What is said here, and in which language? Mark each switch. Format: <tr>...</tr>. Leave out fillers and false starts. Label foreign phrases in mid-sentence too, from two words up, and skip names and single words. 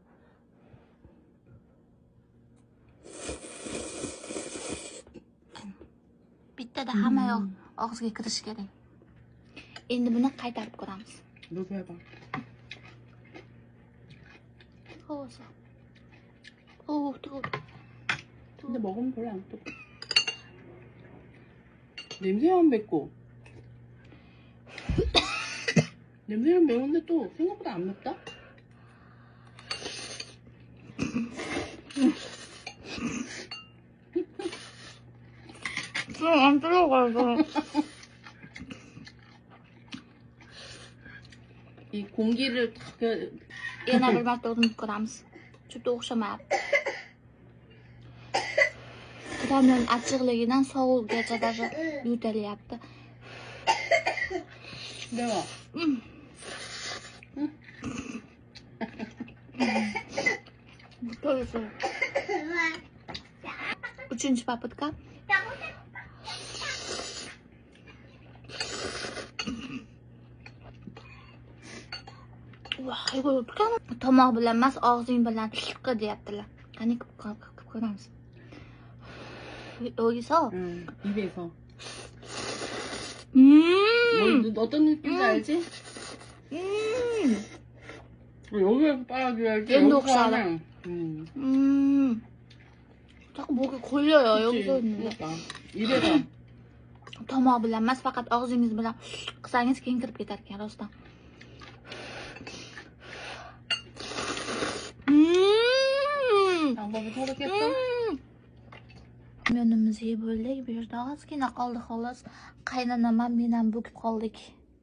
<uz>Bittada hamma yoq og'izga kirishi kerak. Endi buni qaytarib ko'ramiz. Bo'lmaydi. Xo'sa. Oh, tur.</uz> <ko>근데 먹으면 별로 안 뜨거. 냄새만 맵고. 냄새는 매운데 또 생각보다 안 맵다? 안 들어가요. 이 공기를 딱</ko> <uz>Yana bir marta urinib ko'ramiz. Juda o'xshamayapti. Ramyon achchiqligidan sovuqgacha даже yo'talyapti.</uz> <ko>매워.</ko> <uz>To'g'risi. 3-chi papitka. Voy, tomoq bilan emas, og'zing bilan qil deyaptilar. Qani qilib ko'ramiz.</uz> <ko>여기서 입에서. 어떤 느낌인지 알지? 여기에서 빨아줘야지. 연독 여기서 사람. 하면, 자꾸 목이 걸려요. 그치? 여기서 있는데. 그러니까. 입에서.</ko> <uz>tomoq bilan emas, faqat og'zingiz bilan qilsangiz keyin kirib ketar ekan rostdan.</uz> <ko>방법이 서럽겠어?</ko> <uz>Ramyonimizni yeb bo'ldik. Bu yerda ozgina qoldi xolos. Qaynonam men ham bo'kib qoldik.</uz>